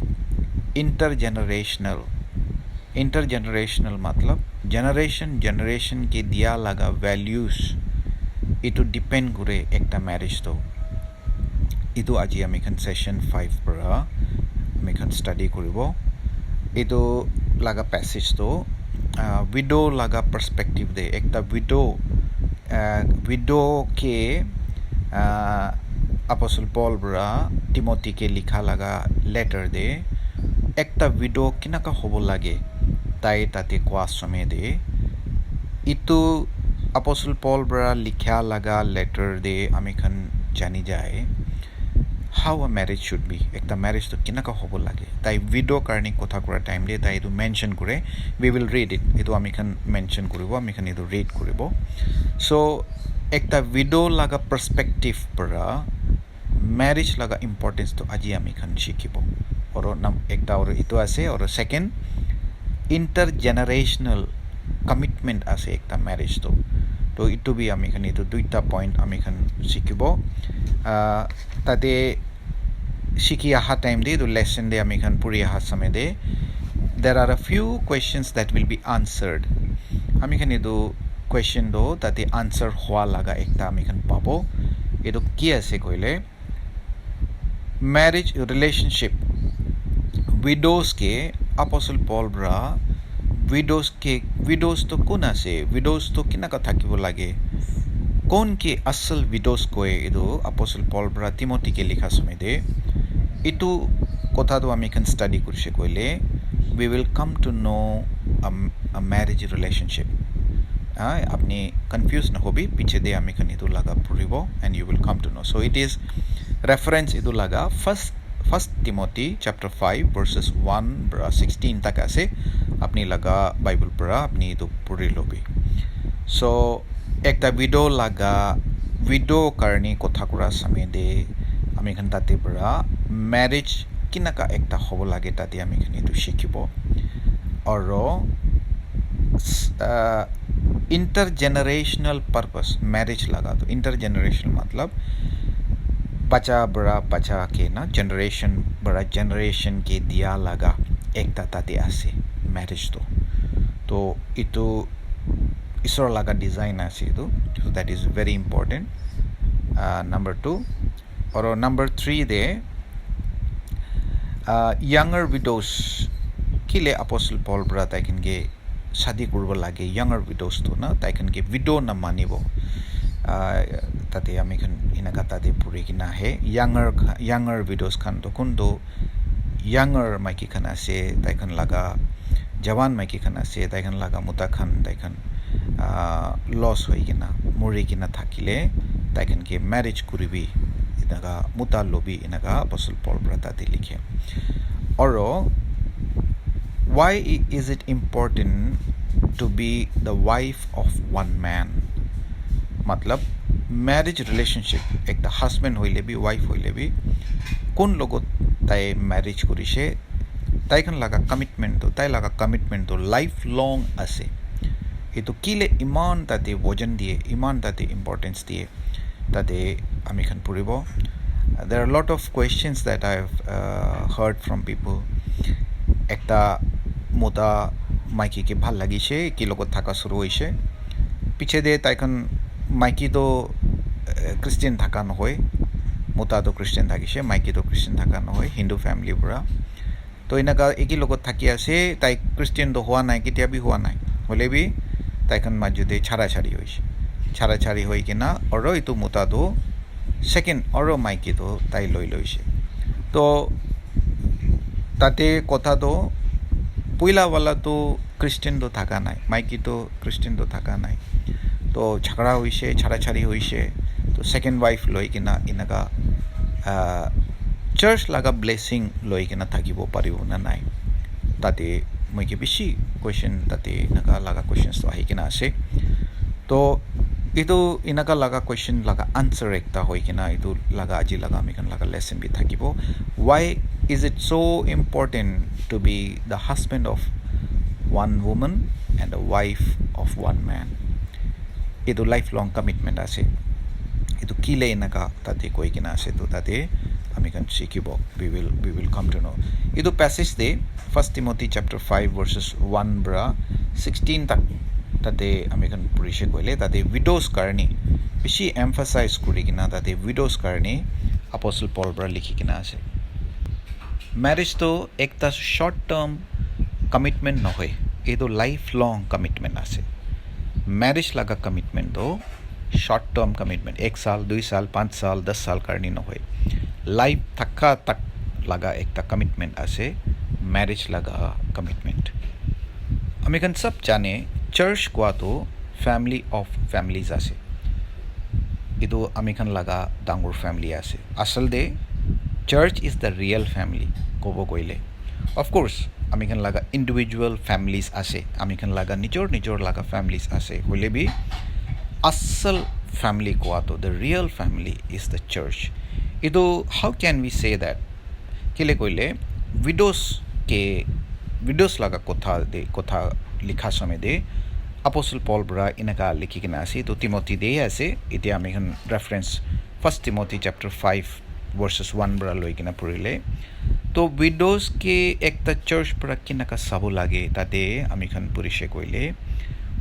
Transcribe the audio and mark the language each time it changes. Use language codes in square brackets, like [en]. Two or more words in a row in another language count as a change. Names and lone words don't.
[nag] intergenerational matlab generation ke diya laga values itu depend kore ekta marriage to itu aji ami khan session 5 para ami khan study koribo itu laga passage to widow laga perspective de ekta widow ke apostle Paul bra Timothy ke likha laga letter de ekta widow kinaka hobo lage tai tate kwa some de itu Apostle Paul bra likha laga letter de ami khan jani jai [en] how a marriage should be [nag] ekta marriage to kinaka hobo lage tai widow karni kotha kora time de tai edu mention kore [en] we will read it [nag] edu ami khan mention koribo ami khan edu read koribo so ekta widow laga perspective para marriage laga importance to aji ami khan shikibo oro nam ekta oro itu ase oro second intergenerational commitment ase ekta marriage to itu bi ami khan etu duita point ami khan shikibo tate shiki aha time de [en] the lesson [nag] de ami khan puri aha samay de [en] there are a few questions that will be answered [nag] ami khan edu question do tate answer hwa laga ekta ami khan pabo edu ki ase koile [en] marriage relationship [nag] widows ke apostle paul bra widows to kun ase widows to kinaka thakibo lage kon ke asal widows koe edu apostle paul bra timothy ke likha samay de itu kotha do ami kan study kurise koile [en] we will come to know a marriage relationship [nag] apni confused na hobi piche de ami kan itu laga puribo [en] and you will come to know so it is reference [nag] itu laga first Timothy chapter 5 verses 1 bra 16 tak ase apni laga bible para apni itu puri lobi so ekta widow karni kotha kura samay de ami khan tate para marriage kinaka ekta hobo lage tate ami khan etu shikibo oro intergenerational purpose marriage laga to intergenerational matlab bacha bra bacha ke na generation bra generation ke dia laga ekta tate ase marriage to itu isor laga design ase itu [en] so that is very important number 2 or number 3 [nag] de [en] younger widows [nag] kile apostle paul bra tai kan ge shadi kurbo lage [en] younger widows [nag] to na tai kan ge widow na manibo tate ami kan inaga tate puri kina he [en] younger widows [nag] kan to kundo younger maiki kan ase tai kan laga jawan maiki kan ase tai kan laga muta kan tai kan loss hoi kina muri kina thakile tai kan ge marriage kuribi inaga muta lobi inaga apostle paul brata likhe oro [en] why is it important to be the wife of one man [nag] matlab [en] marriage relationship [nag] ekta husband hoile bi wife hoile bi kon logot tai marriage korise tai kan laga commitment to lifelong ase etu kile iman tate bojan die iman tate importance die tate ami khan puribo [en] there are a lot of questions that I have heard from people [nag] ekta mota maiki ke bhal lagise ki logot thaka shuru hoise piche de tai khan maiki to christian thaka no hoy mota to christian thakise maiki to christian thaka no hoy hindu family pura to inaga eki logot thaki ase tai christian do howa nai kitia bi howa nai hole bi tai khan majude chara chari hoi kina oro itu mota do second oro maiki to tai loi loise to tate kotha to puila wala to christian do thaka nai maiki to christian do thaka nai to chhagda hoise chara chari hoise to second wife loi kina inaga church laga blessing loi kina thakibo paribo na nai tate moike bishi question tate naga laga questions to ahi kina ase to itu inaga laga question laga answer ekta hoi kina itu laga aji laga ami kan laga lesson bi thakibo [en] why is it so important to be the husband of one woman and the wife of one man [nag] itu lifelong commitment ase itu kile inaga tate koi kina ase to tate ami kan shikibo [en] we will come to know [nag] itu passage de first Timothy chapter 5 verses 1 bra 16 tak tate ami kan purise koile tate widows karni bishi emphasize kuri kina tate widows karni apostle paul bra likhi kina ase marriage to ekta [en] short term commitment [nag] no hoy edo [en] lifelong commitment [nag] ase marriage laga commitment to [en] short term commitment [nag] 1 saal 2 saal 5 saal 10 saal karni no hoy life thakka tak laga ekta commitment ase marriage laga commitment ami kan sab jane church kwa to [en] family of families [nag] ase itu ami kan laga dangur family ase asal de [en] church is the real family [nag] kobo koile [en] of course [nag] ami kan laga [en] individual families [nag] ase ami kan laga nijor laga families ase hoile bi asal family kuwa to [en] the real family is the church [nag] itu [en] how can we say that [nag] kile koile widows laga kotha likha samay de Apostle Paul bra inaka likhikena ase to Timothy de ase ite ami kan reference 1 Timothy chapter 5 verses 1 bra loikena purile to widows ke ekta church bra kinaka sabo lage tate ami kan purishe koile we